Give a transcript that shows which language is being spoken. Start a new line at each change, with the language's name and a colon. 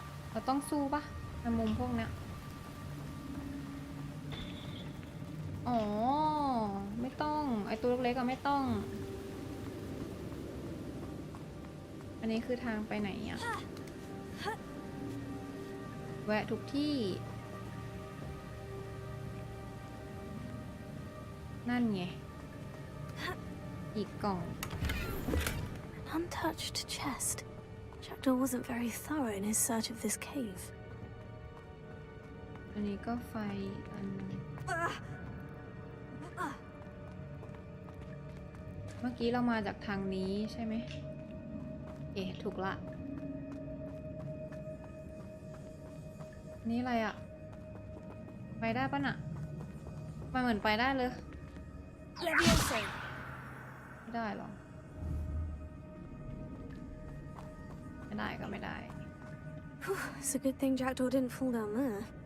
Thai: เราต้องสู้ปะในมุมพวกเนี้ยอ๋อไม่ต้องไอตัวเล็กๆก็ไม่ต้องอันนี้คือทางไปไหนอ่ะแวะทุกที่นั่นไงอีกกล่อง
English: An untouched chest. Jackdaw wasn't very thorough in his search of this cave.
Thai: อันนี้ก็ไฟอันเมื่อกี้เรามาจากทางนี้ใช่ไหมถูกละนี่อะไรอ่ะไปได้ปะน่ะมันเหมือนไปได้เลยไม่ได้หรอไม่ได้ก็ไม่ได้
English: It's a good thing Jackdaw didn't fall down there.